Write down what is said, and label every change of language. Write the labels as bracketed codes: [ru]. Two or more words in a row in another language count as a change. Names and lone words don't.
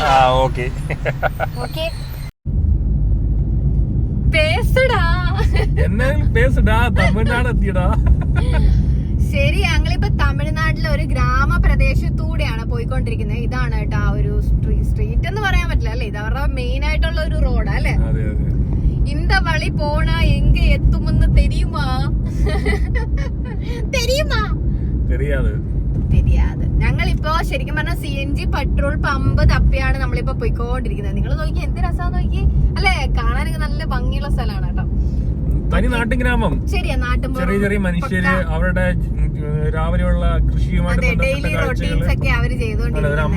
[ml] ഓക്കെ ശരി, ഞങ്ങളിപ്പോ തമിഴ്നാട്ടിലെ ഒരു ഗ്രാമപ്രദേശത്തൂടെയാണ് പോയിക്കൊണ്ടിരിക്കുന്നത്. ഇതാണ് കേട്ടോ ആ ഒരു സ്ട്രീറ്റ് എന്ന് പറയാൻ പറ്റില്ല അല്ലേ, ഇത് അവരുടെ മെയിൻ ആയിട്ടുള്ള ഒരു റോഡാ അല്ലേ. [ta] இந்த வழி போனா எங்க எத்துമെന്ന് தெரியுமா? தெரியாது. [ml] ഞങ്ങളിപ്പോ ശരിക്കും പറഞ്ഞാൽ [en] CNG petrol pump [ml] തപ്പിയാണ് നമ്മളിപ്പോ പോയിക്കൊണ്ടിരിക്കുന്നത്. നിങ്ങൾ നോക്കി എന്ത് രസാന്ന് നോക്കി അല്ലെ, കാണാനൊക്കെ നല്ല ഭംഗിയുള്ള സ്ഥലമാണ് കേട്ടോ. തനി നാട്ടിൻ ഗ്രാമം. ശരിയാ, നാട്ടും ചെറിയ ചെറിയ മനുഷ്യര് അവരുടെ രാവിലെയുള്ള കൃഷിയുമായിട്ട് ഒരു അമ്മ.